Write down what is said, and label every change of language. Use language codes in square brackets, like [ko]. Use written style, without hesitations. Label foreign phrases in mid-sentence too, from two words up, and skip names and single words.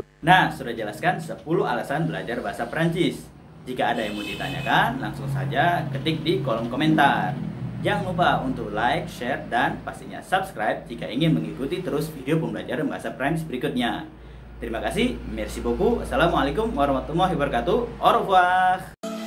[id] Nah, sudah jelaskan 10 alasan belajar bahasa Prancis. Jika ada yang mau ditanyakan, langsung saja ketik di kolom komentar. Jangan lupa untuk [en] like, share, [id] dan pastinya subscribe jika ingin mengikuti terus video pembelajaran bahasa Prancis berikutnya. Terima kasih, [fr] merci beaucoup. [ar] السلام عليكم ورحمة الله وبركاته. [fr] Au revoir.